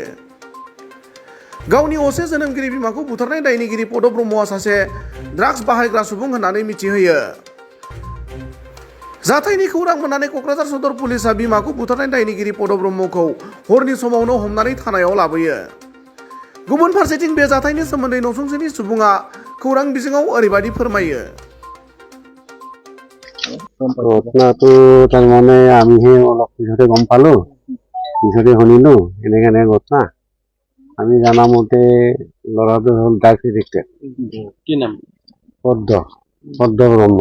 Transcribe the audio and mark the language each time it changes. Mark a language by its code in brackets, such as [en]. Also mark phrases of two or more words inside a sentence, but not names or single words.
[brx] गावनि असे जोनोमगिरि बिमाखौ बुथारनाय दायनिगिरि पद ब्रह्मआ सासे ड्राग्स बाहायग्रा सुबुं होननानै मिथिहोयो। जाथायनि खौरां मोननानै क'क्राझार सदर पुलिसआ बिमाखौ बुथारनाय दायनिगिरि पद ब्रह्मखौ हरनि समावनो हमनानै थानायाव लाबोयो। गुबुन फारसेथिं बे जाथायनि सोमोन्दै नसुंसेनि सुबुङा खौरां बिजोङाव ओरैबायदि फोरमायो। [as] ঘটনাটো তাৰমানে আমিহে অলপ পিছতে গম পালো, পিছতে শুনিলো এনেকে ঘটনা। আমি জানা মতে ল'ৰাটো হ'ল [en] drugs addicted. [as] কি নাম? পদ্ম ব্ৰহ্ম।